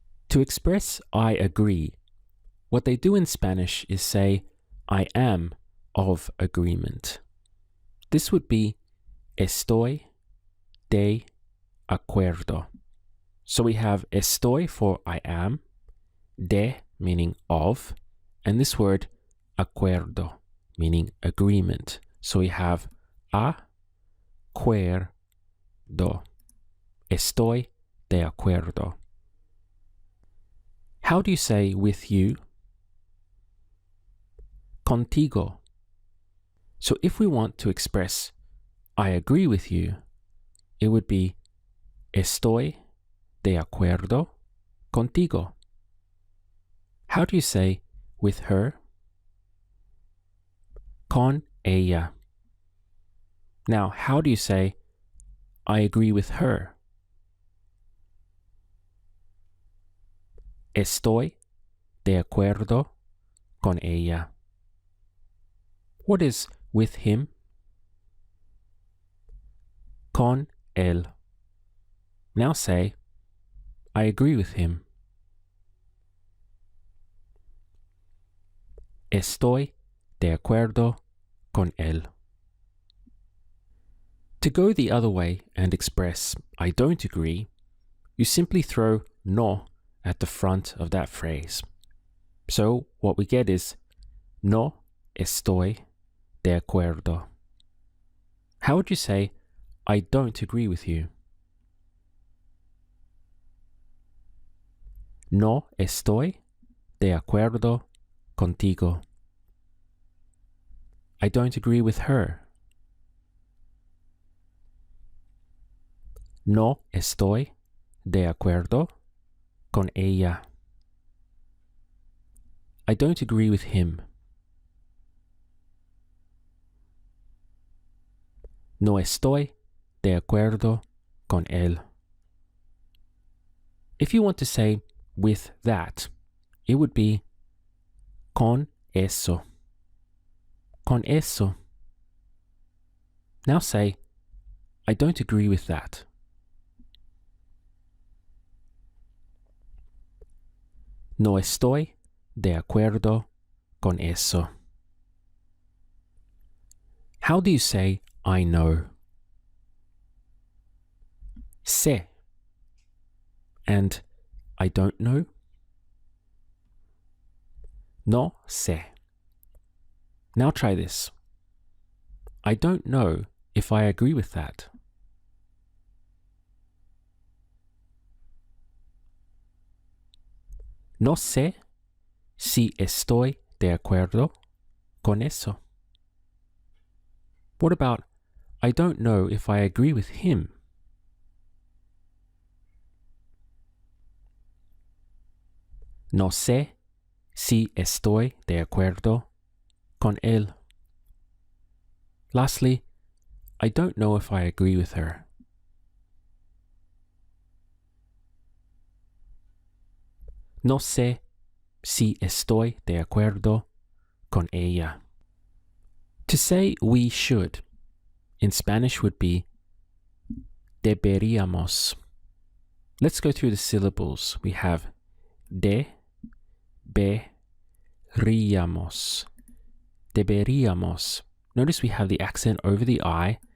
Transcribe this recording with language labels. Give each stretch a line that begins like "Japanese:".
English: To express I agree, what they do in Spanish is say I am of agreement. This would be estoy de acuerdo. So we have estoy for I am, de meaning of, and this word acuerdo meaning agreement. So we have acuerdo.
Spanish: Estoy de acuerdo.
English: How do you say with you? Contigo. So if we want to express I agree with you, it would be estoy de acuerdo contigo. How do you say with her?
Spanish: Con ella.
English: Now, how do you say I agree with her?
Spanish: Estoy de acuerdo con ella.
English: What is with him? Con él. Now say, I agree with him.
Spanish: Estoy de acuerdo con él.
English: To go the other way and express I don't agree, you simply throw no at the front of that phrase. So what we get is no estoy de acuerdo. How would you say I don't agree with you?
Spanish: No estoy de acuerdo contigo.
English: I don't agree with her.
Spanish: No estoy de acuerdo con ella.
English: I don't agree with him.
Spanish: No estoy de acuerdo con él.
English: If you want to say with that, it would be con eso. Con eso. Now say, I don't agree with that.
Spanish: No estoy de acuerdo con eso.
English: How do you say I know? Sé. And I don't know? No sé. Now try this. I don't know if I agree with that.
Spanish: No sé si estoy de acuerdo con eso.
English: What about I don't know if I agree with him?
Spanish: No sé si estoy de acuerdo con él.
English: Lastly, I don't know if I agree with her.
Spanish: No sé si estoy de acuerdo con ella.
English: To say we should in Spanish would be deberíamos. Let's go through the syllables. We have de, be, ríamos. Deberíamos. Notice we have the accent over the I.